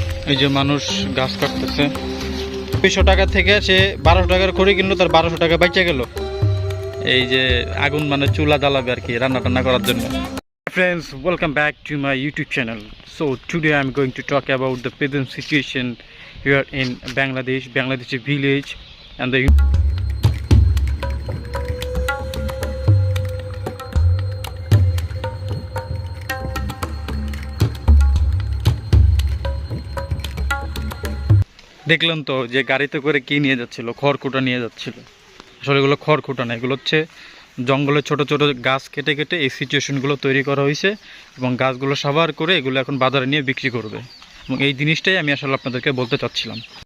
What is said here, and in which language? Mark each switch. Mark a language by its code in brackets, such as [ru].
[bn] এই যে মানুষ গাছ কাটতেছে, 200 টাকা থেকে সে 1200 টাকার করে কিনলো, তার 1200 টাকা বেঁচে গেল। এই যে আগুন মানে চুলা জ্বালাবে আর কি রান্না টান্না করার জন্য। [en] Friends, welcome back to my YouTube channel. So today I'm going to talk about the present situation here in Bangladeshi village and the [bn] দেখলাম তো যে গাড়িতে করে কি নিয়ে যাচ্ছিল, [en] খড়কুটা নিয়ে যাচ্ছিল। [bn] আসলে এগুলো খড়কুটা না, এগুলো হচ্ছে জঙ্গলের ছোট ছোট গাছ কেটে কেটে এই সিচুয়েশনগুলো তৈরি করা হয়েছে এবং গাছগুলো সাবার করে এগুলো এখন বাজারে নিয়ে বিক্রি করবে। এবং এই জিনিসটাই আমি আসলে আপনাদেরকে বলতে চাচ্ছিলাম।